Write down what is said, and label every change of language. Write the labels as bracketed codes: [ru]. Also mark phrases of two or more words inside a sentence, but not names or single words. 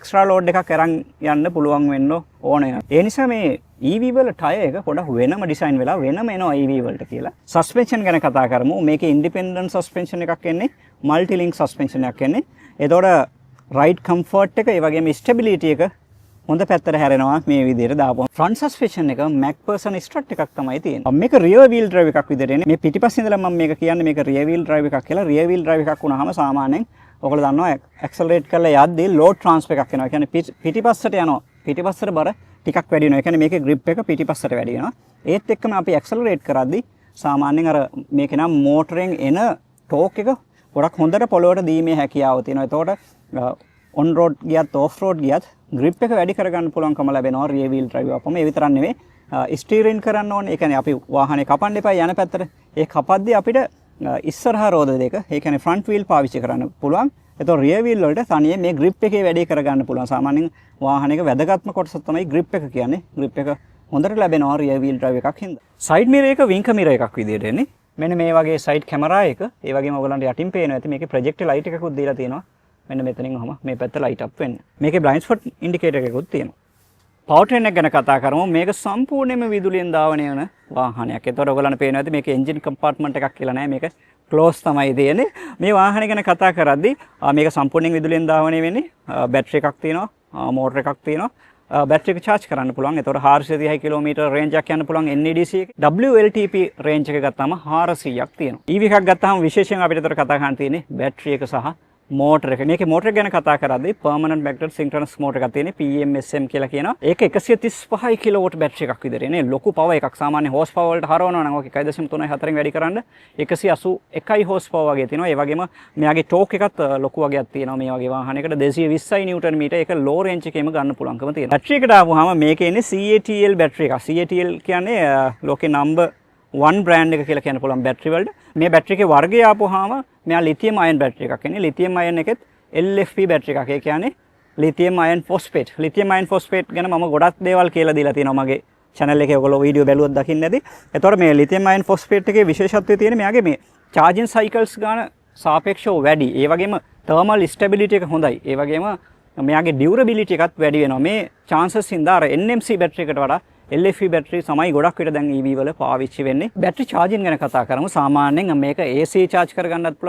[en] extra load [si] එකක් අරන් යන්න පුළුවන් වෙන්න ඕනේ. ඒ නිසා මේ EV වල tyre එක පොඩක් වෙනම design වෙලා වෙනම එනවා EV වලට කියලා. suspension ගැන කතා කරමු. මේකේ [en] independent suspension [si] එකක් එන්නේ, [en] multi link suspension [si] එකක් එන්නේ. එතකොට [en] ride comfort [si] එක ඒ වගේම stability එක හොඳ පැත්තට හැරෙනවා මේ විදිහට දාපුවම. [en] front suspension [si] එක [en] MacPherson strut [si] එකක් තමයි තියෙන්නේ. මේක [en] rear wheel drive [si] එකක් විදිහට එන්නේ. මේ පිටිපස්සේ ඉඳලා මම මේක කියන්නේ මේක [en] rear wheel drive [si] එකක් කියලා. [en] rear wheel drive [si] එකක් වුණාම සාමාන්‍යයෙන් ඔයගොල්ලෝ දන්නවා accelerate කරලා යද්දී [en] load transfer [si] එකක් වෙනවා. ඒ කියන්නේ පිටිපස්සට යනවා. පිටිපස්සට බර ටිකක් වැඩි වෙනවා. ඒ කියන්නේ මේකේ grip එක පිටිපස්සට වැඩි වෙනවා. ඒත් එක්කම අපි accelerate කරද්දී සාමාන්‍යයෙන් අර මේකේ නම් මෝටරෙන් එන torque එක ගොඩක් හොඳට පොළොවට දීමේ හැකියාව තියෙනවා. එතකොට [en] on road [si] ගියත් [en] off road [si] ගියත් grip එක වැඩි කරගන්න පුළුවන්කම ලැබෙනවා [en] rear wheel drive [si] අපම. ඒ විතරක් නෙවෙයි ස්ටීරින් කරන්න ඕනේ. ඒ කියන්නේ අපි වාහනේ කපන්න එපා යන පැත්තට. ඒ කපද්දී අපිට ඉස්සරහා රෝද දෙක, ඒ කියන්නේ [en] front wheel [si] පාවිච්චි කරන්න පුළුවන්. එතකොට [en] rear wheel [si] වලට තනියෙන් මේ grip එකේ වැඩි කරගන්න පුළුවන්. සාමාන්‍යයෙන් වාහනයක වැදගත්ම කොටස තමයි grip එක කියන්නේ. grip එක හොඳට ලැබෙනවා [en] rear wheel drive [si] එකක් හින්දා. [en] side mirror [si] එක [en] wing mirror [si] එකක් විදියට එන්නේ. මෙන්න මේ වගේ [en] side camera [si] එක. ඒ වගේම ඔයගලන්ට යටින් පේනවා ඇති මේකේ [en] projector light [si] එකකුත් දීලා තියෙනවා. මෙන්න මෙතනින් ඔහම මේ පැත්ත [en] light up [si] වෙන්න. මේකේ [en] blind spot indicator [si] එකකුත් තියෙනවා. powertrain එක ගැන කතා කරමු. මේක සම්පූර්ණයෙන්ම විදුලියෙන් ධාවනය වෙන වාහනයක්. ඒතකොට ඔයගලන්ට පේනවා ඇති මේකේ [en] engine compartment [si] එකක් කියලා නැහැ. මේක close තමයි තියෙන්නේ. මේ වාහනය ගැන කතා කරද්දී මේක සම්පූර්ණයෙන් විදුලියෙන් ධාවනය වෙන්නේ. බැටරි එකක් තියෙනවා, මෝටර එකක් තියෙනවා. බැටරි එක charge කරන්න පුළුවන්. ඒතකොට 430 කිලෝමීටර් range එකක් යන්න පුළුවන් NEDC එකේ. [en] WLTP range [si] එක ගත්තාම 400ක් තියෙනවා. EV එකක් ගත්තාම විශේෂයෙන් අපිට ඒතකොට කතා කරන්න තියෙන්නේ බැටරි එක සහ මෝටර එක. මේකේ මෝටර ගැන කතා කරද්දී [en] permanent magnetic synchronous motor [si] එකක් තියෙන්නේ PMSM කියලා කියනවා. ඒක 135 කිලෝවොට් බැටරි එකක් විතර එන්නේ. ලොකු power එකක්. සාමාන්‍ය [en] horse power [si] වලට හරවනවා නම් ඔක 1.3 වැඩි කරන්න 181 [en] horse power [si] වගේ තියෙනවා. ඒ වගේම මෙයාගේ torque එකත් ලොකු වගේක් තියෙනවා. මේ වගේ වාහනයකට 220 නිව්ටන් මීටර්. ඒක [en] low range [si] එකේම ගන්න පුළුවන්කම තියෙනවා. බැටරි එකට ආවම මේකේ ඉන්නේ CATL බැටරි එකක්. CATL කියන්නේ ලෝකේ [en] number 1 brand [si] එක කියලා කියන්න පුළුවන් බැටරි වලට. මේ බැටරි එකේ වර්ගය ආපුවාම මෙයා [en] lithium ion [si] බැටරි එකක් එන්නේ. [en] lithium ion [si] එකෙත් LFP බැටරි එකක්. ඒ කියන්නේ [en] lithium ion phosphate. lithium ion phosphate [si] ගැන මම ගොඩක් දේවල් කියලා දීලා තියෙනවා මගේ channel එකේ. ඔයගොල්ලෝ වීඩියෝ බැලුවොත් දකින්න ඇති. එතකොට මේ [en] lithium ion phosphate [si] එකේ විශේෂත්වය තියෙන්නේ මෙයාගේ මේ [en] charging cycles [si] ගාන සාපේක්ෂව වැඩි. ඒ වගේම [en] thermal stability [si] එක හොඳයි. ඒ වගේම මෙයාගේ durability එකත් වැඩි වෙනවා. මේ chances හින්දා අර NMC බැටරි එකට වඩා LFP බැටරි තමයි ගොඩක් විතර දැන් EV වල පාවිච්චි වෙන්නේ. බැටරි charging ගැන කතා කරමු. සාමාන්‍යයෙන් මේක [en] AC charge [si] කරගන්නත් පුළුවන්.